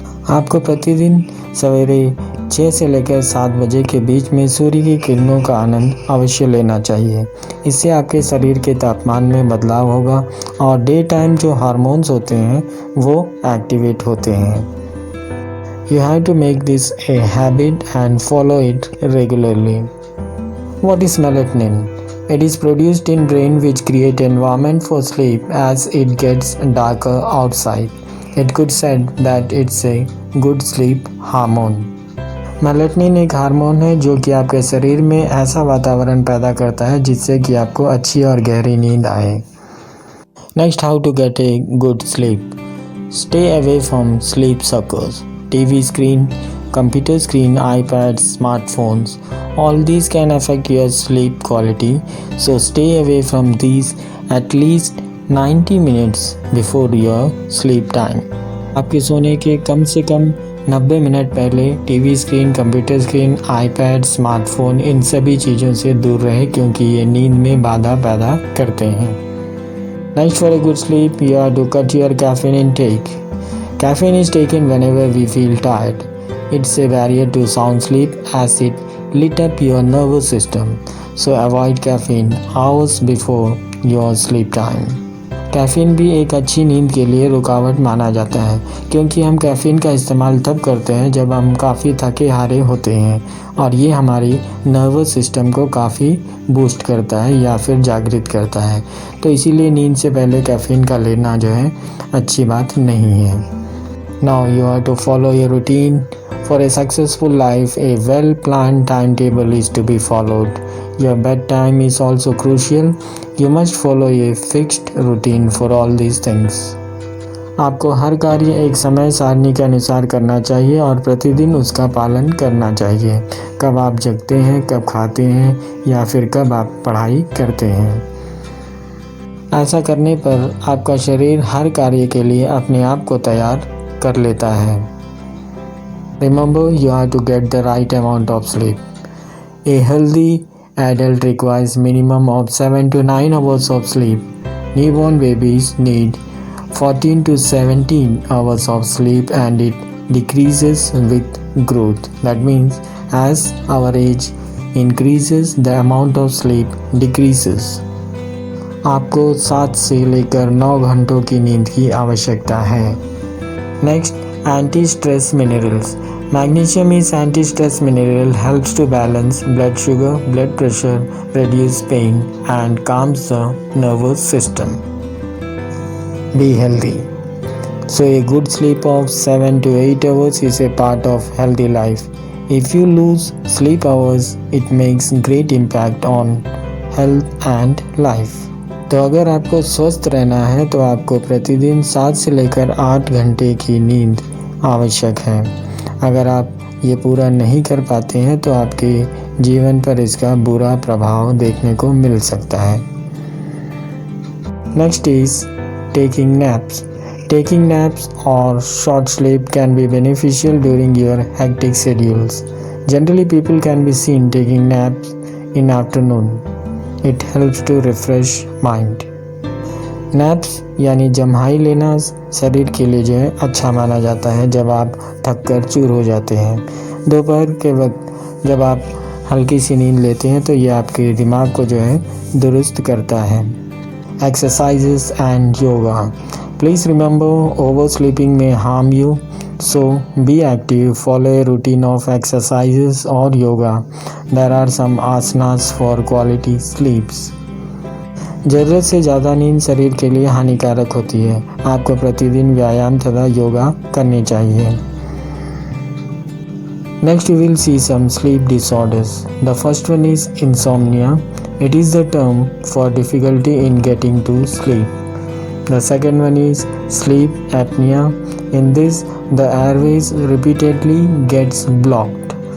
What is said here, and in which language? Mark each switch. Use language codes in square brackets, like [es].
[hi] आपको प्रतिदिन सवेरे 6 से लेकर 7 बजे के बीच में सूर्य की किरणों का आनंद अवश्य लेना चाहिए। इससे आपके शरीर के तापमान में बदलाव होगा और डे टाइम जो हार्मोन्स होते हैं वो एक्टिवेट होते हैं। [en] You have to make this a habit and follow it regularly. What is melatonin? It is produced in brain which create environment for sleep as it gets darker outside. It could said that it's a good sleep hormone. [hi] मेलेटनिन एक hormone है जो कि आपके शरीर में ऐसा वातावरण पैदा करता है जिससे कि आपको अच्छी और गहरी नींद आए। [en] Next, how to get a good sleep. Stay away from sleep suckers. TV screen, computer screen, iPads, smartphones, all these can affect your sleep quality. So stay away from these at least 90 minutes before your sleep time. [hi] आपके सोने के कम से कम 90 minute पहले TV screen, computer screen, iPad, smartphone इन सभी चीज़ों से दूर रहे क्योंकि ये नींद में बाधा पैदा करते हैं। [en] Next, for a good sleep, you have to cut your caffeine intake. Caffeine is taken whenever we feel tired. It's a barrier to sound sleep as it lit up your nervous system. So avoid caffeine hours before your sleep time. [hi] Caffeine भी एक अच्छी नींद के लिए रुकावट माना जाता है क्योंकि हम कैफ़ीन का इस्तेमाल तब करते हैं जब हम काफ़ी थके हारे होते हैं और ये हमारी नर्वस सिस्टम को काफ़ी बूस्ट करता है या फिर जागृत करता है। तो इसीलिए नींद से पहले कैफ़ीन का लेना जो है अच्छी बात नहीं है। [en] Now you have to follow your routine. For a successful life, a well-planned timetable is to be followed. Your bedtime is also crucial. You must follow a fixed routine for all these things. [hi] आपको हर कार्य एक समय सारणी के अनुसार करना चाहिए और प्रतिदिन उसका पालन करना चाहिए। कब आप जगते हैं, कब खाते हैं या फिर कब आप पढ़ाई करते हैं। ऐसा करने पर आपका शरीर हर कार्य के लिए अपने आप को तैयार कर लेता है। [en] Remember, you have to get the right amount of sleep. A healthy adult requires minimum of 7 to 9 hours of sleep. Newborn babies need 14 to 17 hours of sleep and it decreases with growth. That means as our age increases, the amount of sleep decreases. [hi] आपको 7 से लेकर 9 घंटों की नींद की आवश्यकता है। [en] Next, anti-stress minerals. Magnesium is anti-stress mineral, helps to balance blood sugar, blood pressure, reduce pain and calms the nervous system. Be healthy. So a good sleep of 7 to 8 hours is a part of healthy life. If you lose sleep hours, it makes great impact on health and life. [hi] तो अगर आपको स्वस्थ रहना है तो आपको प्रतिदिन 7 से लेकर 8 घंटे की नींद आवश्यक है। अगर आप ये पूरा नहीं कर पाते हैं तो आपके जीवन पर इसका बुरा प्रभाव देखने को मिल सकता है। [en] Next is taking naps. Taking naps or short sleep can be beneficial during your hectic schedules. Generally, people can be seen taking naps in afternoon. It helps to refresh mind. [hi] Naps यानी जम्हाई लेना शरीर के लिए जो है अच्छा माना जाता है जब आप थक कर चूर हो जाते हैं। दोपहर के वक्त जब आप हल्की सी नींद लेते हैं तो ये आपके दिमाग को जो है दुरुस्त करता है। [en] Exercises and yoga. Please remember, oversleeping may harm you, so be active. Follow a routine of exercises or yoga. There are some asanas for quality sleeps. [hi] ज़रूरत से ज़्यादा नींद शरीर के लिए हानिकारक होती है। आपको प्रतिदिन व्यायाम तथा योगा करनी चाहिए। [en] Next we will see some sleep disorders. The first one is insomnia. It is the term for difficulty in getting to sleep. The second one is sleep apnea. In this, the airways repeatedly gets blocked.